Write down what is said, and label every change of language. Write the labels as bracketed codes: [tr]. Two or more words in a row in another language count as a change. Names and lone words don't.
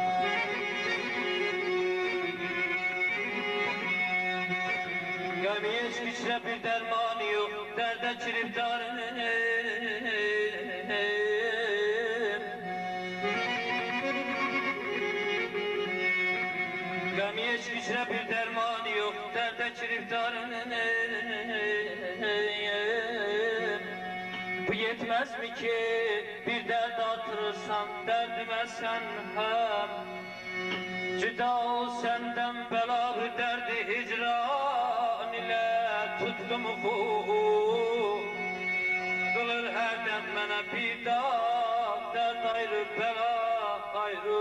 [az] Qəmi heç güclə bir dərmanı yox, dərdə giriftarım. Qəmi heç güclə bir dərmanı yox, dərdə giriftarım. [tr] Bu yetmez mi ki bir dert artırırsan derdime sen hem. Cüda ol senden belalı derdi hicran ile tutkumu kılır her dem bana bir dağ dert ayrı bela ayrı.